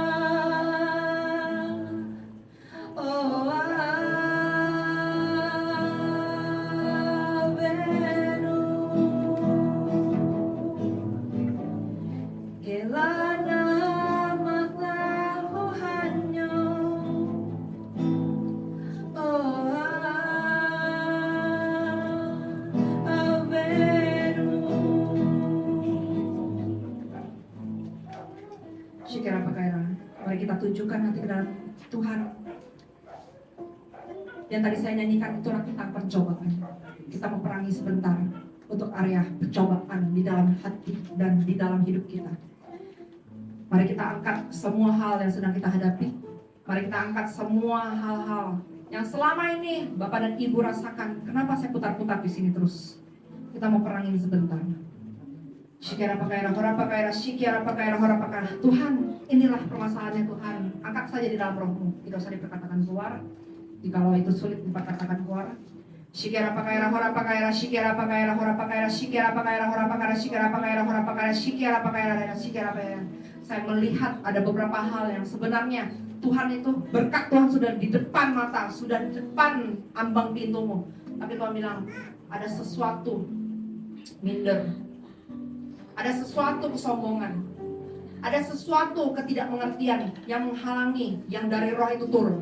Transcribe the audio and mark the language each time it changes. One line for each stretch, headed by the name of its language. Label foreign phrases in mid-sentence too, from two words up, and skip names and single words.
Indonesian: oh avenu, kelana maklahuhanyo, oh avenu. Shikara pakara. Mari kita tunjukkan hati ke dalam Tuhan. Yang tadi saya nyanyikan itu tentang percobaan. Kita meperangi sebentar untuk area percobaan di dalam hati dan di dalam hidup kita. Mari kita angkat semua hal yang sedang kita hadapi. Mari kita angkat semua hal-hal yang selama ini Bapak dan Ibu rasakan. Kenapa saya putar-putar di sini terus? Kita mau perangin sebentar. Shikara pakaira, hora pakaira, shikara pakaira, hora pakaira. Tuhan, inilah permasalahannya Tuhan. Angkat saja di dalam rohmu. Tidak usah diperkatakan keluar. Jikalau itu sulit diperkatakan keluar. Shikara pakaira, hora pakaira, shikara pakaira, hora pakaira, shikara pakaira, hora pakaira, shikara pakaira, hora pakaira, shikara pakaira, dan shikara pakaira. Saya melihat ada beberapa hal yang sebenarnya Tuhan itu berkat Tuhan sudah di depan mata, sudah di depan ambang pintumu. Tapi Tuhan bilang ada sesuatu minder. Ada sesuatu kesombongan, ada sesuatu ketidakmengertian yang menghalangi yang dari roh itu turun.